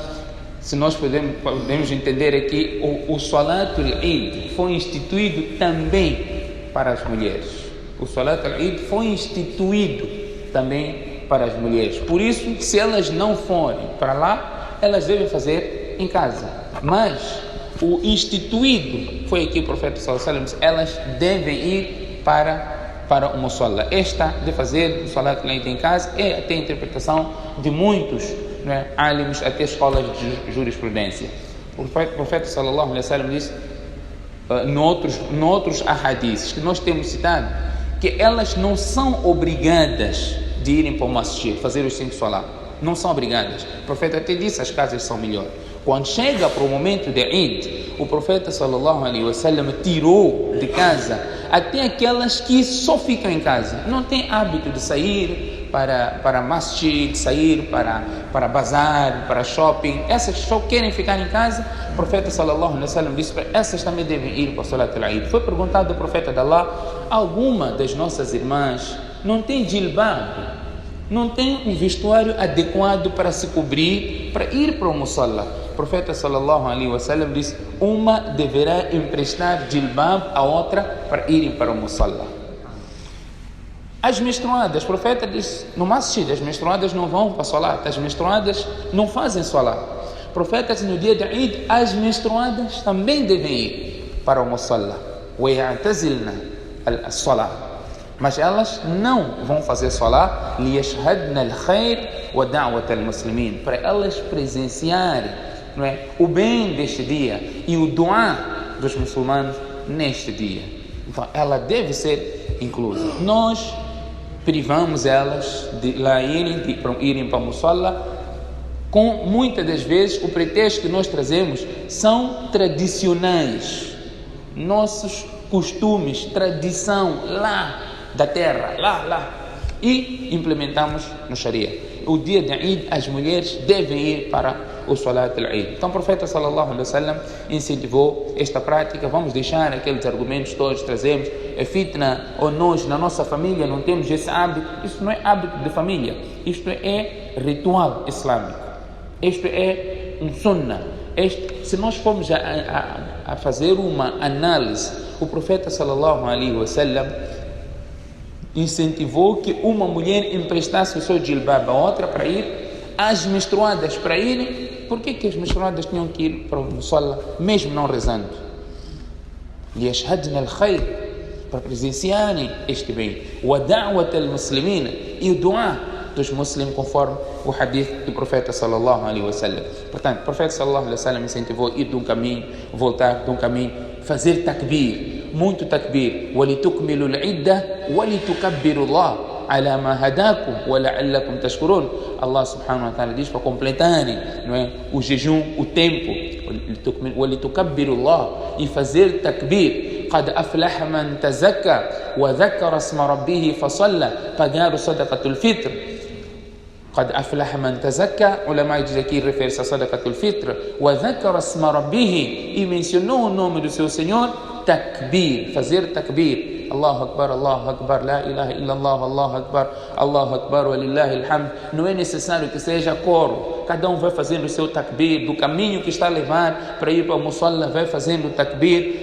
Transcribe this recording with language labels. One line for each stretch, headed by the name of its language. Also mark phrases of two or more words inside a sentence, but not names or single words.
Portuguese: Se nós podemos entender aqui, o
Arabic: صلاة العيد
Portuguese: foi instituído também para as mulheres. O
Arabic: صلاة العيد
Portuguese: foi instituído também para as mulheres. Por isso, se elas não forem para lá, elas devem fazer em casa. Mas o instituído foi aqui o profeta
Arabic: صلى الله عليه وسلم,
Portuguese: elas devem ir para o Musalla. Esta de fazer o
Arabic: صلاة العيد
Portuguese: em casa é até a interpretação de muitos álimos, até escolas de jurisprudência. O profeta
Arabic: صلى الله عليه وسلم
Portuguese: disse noutros ahadiths que nós temos citado, que elas não são obrigadas de irem para o masjid, fazer os 5 salat. Não são obrigadas. O profeta até disse as casas são melhores. Quando chega para o momento de Eid, o profeta
Arabic: صلى الله عليه وسلم
Portuguese: tirou de casa até aquelas que só ficam em casa, não têm hábito de sair para masjid, sair para bazar, para shopping. Essas que só querem ficar em casa, o profeta
Arabic: صلى الله عليه وسلم
Portuguese: disse para essas também devem ir para o
Arabic: صلاة العيد.
Portuguese: Foi perguntado ao profeta de Allah: alguma das nossas irmãs não tem jilbab, não tem um vestuário adequado para se cobrir, para ir para o Musalla? O profeta
Arabic: صلى الله عليه وسلم
Portuguese: disse: uma deverá emprestar jilbab a outra para irem para o Musalla. As menstruadas, o profeta disse no masjid, as menstruadas não vão para salat, as menstruadas não fazem salat. O profeta disse no dia de Eid, as menstruadas também devem ir para o Musalla.
Arabic: وَيَعْتَزِلْنَا الصَّلَاةِ,
Portuguese: mas elas não vão fazer salat,
Arabic: لِيَشْهَدْنَا الْخَيْرِ وَدَعْوَةَ الْمُسْلِمِينَ,
Portuguese: para elas presenciarem, não é, o bem deste dia e o duá dos muçulmanos neste dia. Então ela deve ser inclusa. Nós privamos elas de lá irem para o Musalla, com muitas das vezes o pretexto que nós trazemos são tradicionais. Nossos costumes, tradição lá da terra, lá. E implementamos no Sharia. O dia de Eid, as mulheres devem ir para o
Arabic: صلاة العيد.
Portuguese: Então o profeta
Arabic: صلى الله عليه وسلم
Portuguese: incentivou esta prática. Vamos deixar aqueles argumentos todos, trazemos a fitna, ou nós na nossa família não temos esse hábito. Isso não é hábito de família, isto é ritual islâmico, isto é um sunnah. Se nós formos a fazer uma análise, o profeta
Arabic: صلى الله عليه وسلم
Portuguese: incentivou que uma mulher emprestasse o seu jilbab a outra para ir, as menstruadas para irem. Por que as menstruadas tinham que ir para o musalla, mesmo não rezando?
Arabic: ليشهدن الخير,
Portuguese: para presenciarem este bem.
Arabic: ودعوة المسلمين,
Portuguese: e o duá dos muçulmanos, conforme o hadith do profeta
Arabic: صلى الله عليه وسلم.
Portuguese: Portanto, o profeta
Arabic: صلى الله عليه وسلم
Portuguese: incentivou ir de um caminho, voltar de um caminho, fazer takbir, muito takbir.
Arabic: وَلِتُكْمِلُوا الْعِدَّةَ وَلِتُكَبِّرُوا اللَّهَ عَلَى مَا هَدَاكُمْ وَلَعَلَّكُمْ تَشْكُرُونَ. الله سبحانه وتعالى
Portuguese: diz para completarem, não é, o jejum, o tempo.
Arabic: وَلِتُكَبِّرُوا اللَّهَ,
Portuguese: e fazer takbir.
Arabic: قَدْ أَفْلَحَ مَنْ تَزَكَّى وَذَكَّرَ اسْمَ رَبِّهِ فَصَلَّى,
Portuguese: pagar o
Arabic: صدقة الفطر. قد أفلح من تزكى,
Portuguese: ulama diz aqui, refere-se a
Arabic: صدقة الفطر. وذكر اسم ربه,
Portuguese: e mencionou o nome do seu Senhor. Takbir, fazer takbir.
Arabic: الله أكبر، لا إله إلا الله، الله أكبر، ولله الحمد.
Portuguese: Não é necessário que seja coro, cada um vai fazendo o seu takbir, do caminho que está a levar para ir para o musalla, vai fazendo o takbir.